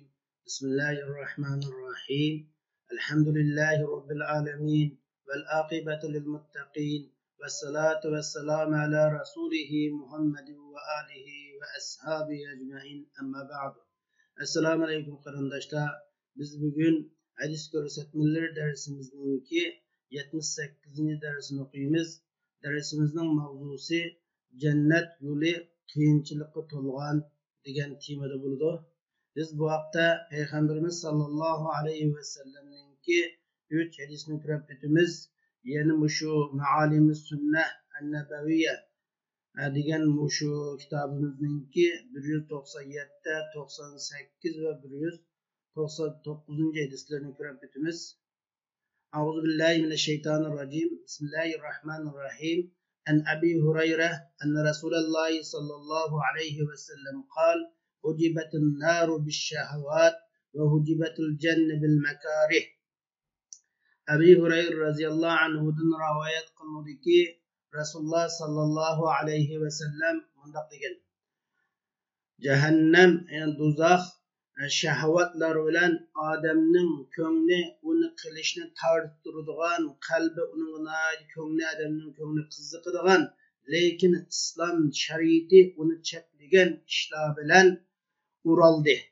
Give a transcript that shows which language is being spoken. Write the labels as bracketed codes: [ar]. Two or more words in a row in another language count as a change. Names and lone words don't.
[ar] بسم الله الرحمن الرحيم. الحمد لله رب العالمين والعاقبة للمتقين والصلاة والسلام على رسوله محمد وآله وأصحابه أجمعين. أما بعد. السلام عليكم qarindoshlar. [uz] Biz bugün hadis ko'rsatmalar darsimizningki 78-darsini o'qiymiz. Darsimizning mavzusi jannat yo'li qiyinchilikqa to'lgan degan temada bo'ldi. Biz bu haqda Payg'ambarimiz [ar] صلى الله عليه وسلم-ningki [uz] 3 hadisni ko'rib o'tamiz. Ya'ni mushu Ma'alimus Sunnah an-Nabawiyya degan mushu kitobimizningki 197, 98 va 199 hadislarni ko'rib o'tamiz. [ar] أعوذ بالله من الشيطان الرجيم بسم الله الرحمن الرحيم. عن أبي هريرة أن رسول الله صلى الله عليه وسلم قال حجبت النار بالشهوات وحجبت الجنة بالمكاره." [uz] Abi Hurayra [ar] رضي الله عنه-dan [uz] rivoyat qilinadiki, Rasululloh [ar] صلى الله عليه وسلم [uz] bunday degan: Jahannam, yani do'zax shahvatlar bilan odamning ko'ngli uni qilishni torttiradigan, qalbi uning ko'ngli odamning ko'ngli qiziqadigan, lekin islom shariati uni cheklagan ishlar bilan uraldi.